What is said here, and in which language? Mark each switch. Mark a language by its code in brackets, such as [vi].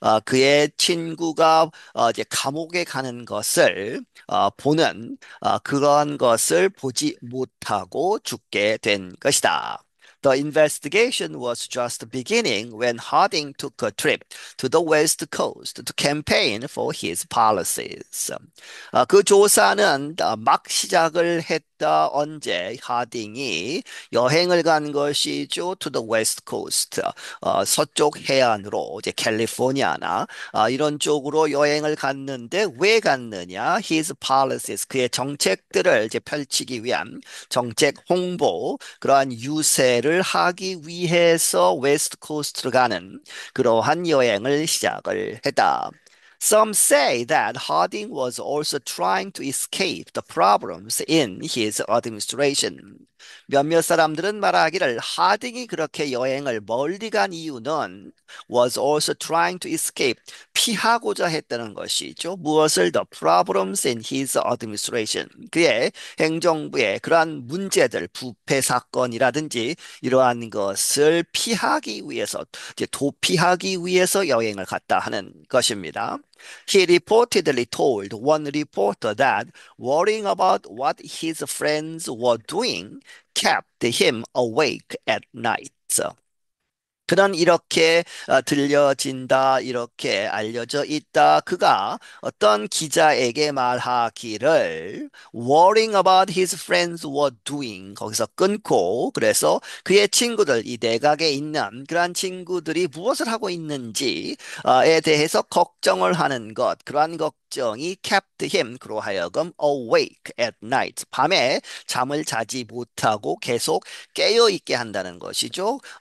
[ko] 그의 친구가 이제 감옥에 가는 것을 보는 그런 것을 보지 못하고 죽게 된 것이다. [en] The investigation was just beginning when Harding took a trip to the West Coast to campaign for his policies. [ko] 그 조사는 막 시작을 했다. 언제 하딩이 여행을 간 것이죠. [en] To the West Coast. [ko] 서쪽 해안으로 이제 캘리포니아나 이런 쪽으로 여행을 갔는데 왜 갔느냐? [en] His policies [ko] 그의 정책들을 이제 펼치기 위한 정책 홍보 그러한 유세를 하기 위해서 웨스트 코스트로 가는 그러한 여행을 시작을 했다. [en] Some say that Harding was also trying to escape the problems in his administration. [ko] 몇몇 사람들은 말하기를 하딩이 그렇게 여행을 멀리 간 이유는 [en] was also trying to escape [ko] 피하고자 했다는 것이죠. 무엇을 [en] the problems in his administration [ko] 그의 행정부의 그러한 문제들 부패 사건이라든지 이러한 것을 피하기 위해서 이제 도피하기 위해서 여행을 갔다 하는 것입니다. [en] He reportedly told one reporter that worrying about what his friends were doing kept him awake at night. [ko] 그는 이렇게 들려진다, 이렇게 알려져 있다. 그가 어떤 기자에게 말하기를 [en] worrying about his friends were doing [ko] 거기서 끊고 그래서 그의 친구들, 이 내각에 있는 그러한 친구들이 무엇을 하고 있는지에 대해서 걱정을 하는 것, 그러한 걱정이 [en] kept him [ko] 그로 하여금 [en] awake at night [ko] 밤에 잠을 자지 못하고 계속 깨어 있게 한다는 것이죠.